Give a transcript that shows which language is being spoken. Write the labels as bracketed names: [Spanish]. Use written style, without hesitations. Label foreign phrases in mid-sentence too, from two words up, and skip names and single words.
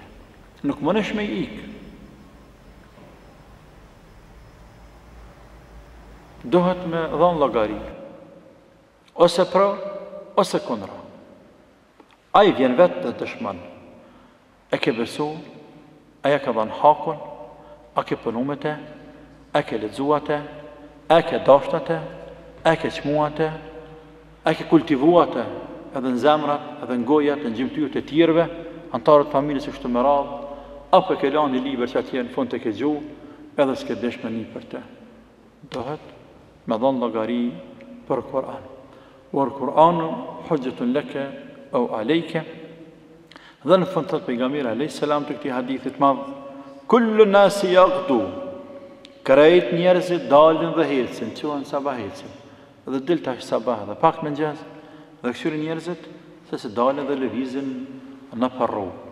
[Albanian] Nuk mundesh me ikë. Dohet me dhënë llogari. Ose pro, ose kundra. Ai vjen vetë dhe dëshmon. E ke besu, aja ke dhënë hakun, a ke punu me te, a ke lexuate, a ke dashtate, a ke çmuate, a ke kultivuate edhe në zemrat, edhe në gojat, në gjymtyrët e tjerëve, antarët familjes e kështu me radhë, apo e ke lanë një libër që atje në fund të ke gjuhë, edhe s'ke dëshme një për te. Dohet me dhënë llogari për Kur'an. [Arabic] والقرآن حجة لك أو عليك. [Albanian] Dhe në fund thot pejgamberi [Arabic] عليه السلام [Albanian] të këtij hadithit madh, [Arabic] كل الناس يغدو. [Albanian] Krejt njerëzit dalin dhe hecin, quhen sabah hecin. Dhe del tash sabah dhe pak mëngjes, dhe këshyrin njerëzit se dalin dhe lëvizin në për rrugë.